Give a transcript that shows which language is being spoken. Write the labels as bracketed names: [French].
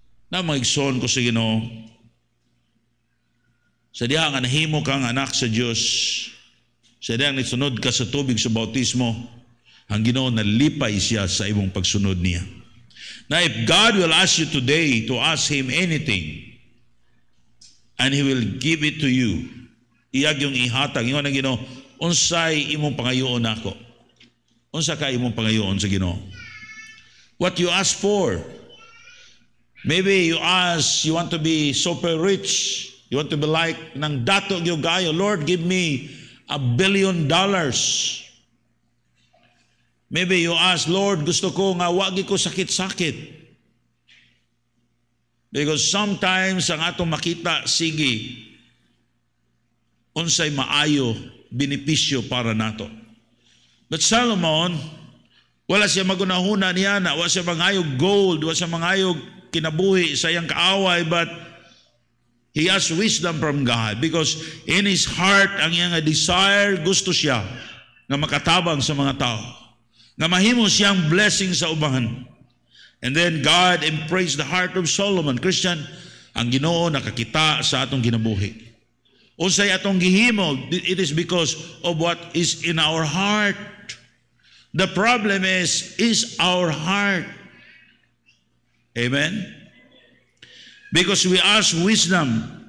[Cebuano] Na maigsoon ko sa Ginoo, sa diha nga nahimo kang anak sa Dios, sa diha nga nisunod ka sa tubig sa bautismo, ang Ginoo nalipay siya sa imong pagsunod niya. [English] Now if God will ask you today to ask Him anything, and He will give it to you, [Cebuano] iyag yung ihatag, ingon ang Ginoo, unsay imong pangayoon nako? Unsa ka imong pangayoon sa Ginoo? [English] What you ask for? Maybe you ask, you want to be super rich. You want to be like [Cebuano] nang dato gyud kayo. [English] Lord, give me $1 billion. Maybe you ask, [Cebuano] Lord, gusto ko nga wagi ko sakit-sakit. Because sometimes ang atong makita, sige, unsay maayo, benepisyo para nato. But Solomon, wala siya magunahuna niya na, wala siya mangayog gold, wala siya mangayog kinabuhi sa iyang kaaway, [English] but he has wisdom from God because in his heart, [Cebuano] ang iyang desire, gusto siya na makatabang sa mga tao, na mahimo siyang blessing sa ubahan. [English] And then God embraced the heart of Solomon. Christian, [Cebuano] ang Ginoo nakakita sa atong kinabuhi. Unsay atong gihimo, [English] it is because of what is in our heart. The problem is our heart. Amen? Because we ask wisdom.